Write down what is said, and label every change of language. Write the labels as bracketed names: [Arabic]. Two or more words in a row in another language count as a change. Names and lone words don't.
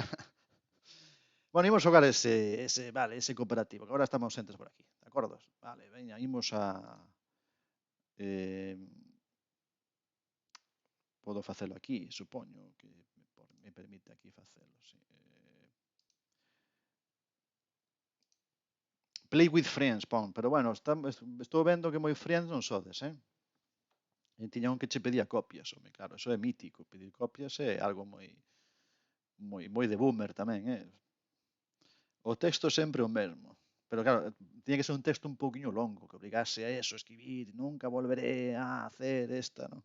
[Galician] Bueno, imos xogar ese cooperativo, que agora estamos entes por aquí, de acordo? Vale, veña, imos a... podo facelo aquí, supoño, que me permite aquí facelo, sí. [English] Play with friends, [Galician] pon, pero bueno, estou vendo que moi friends non sodes, E tiña un que che pedía copias, home, claro, eso é mítico, pedir copias é algo moi de boomer tamén, O texto sempre o mesmo, pero claro, tiña que ser un texto un pouquiño longo, que obligase a eso, escribir, [Spanish] nunca volveré a hacer esta, [Galician] non?